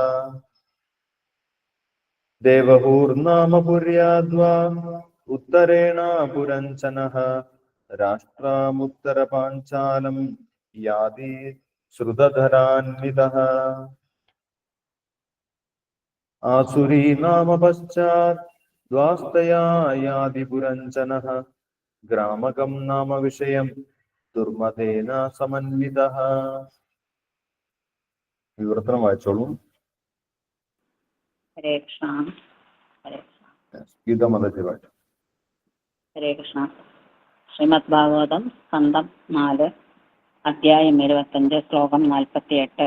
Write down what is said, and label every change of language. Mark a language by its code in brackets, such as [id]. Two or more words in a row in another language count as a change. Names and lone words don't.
[sa] देवहूर्नाम पुर्याद्वा उत्तरेण पुरञ्जनः राष्ट्रामुत्तरपाञ्चालं याति श्रुतधरान्वितः. आसुरी नाम पश्चात् द्वास्तया याति पुरञ्जनः ग्रामकं नाम विषयं दुर्मतेन समन्वितः. [ml] വിവർത്തനം വായിച്ചോളൂ. [sa] ഹരേ കൃഷ്ണ. ഹരേ കൃഷ്ണ. [ml] ശ്രീമദ് ഭാഗവതം സ്കന്ധം 4 അധ്യായം 25 ശ്ലോകം 48.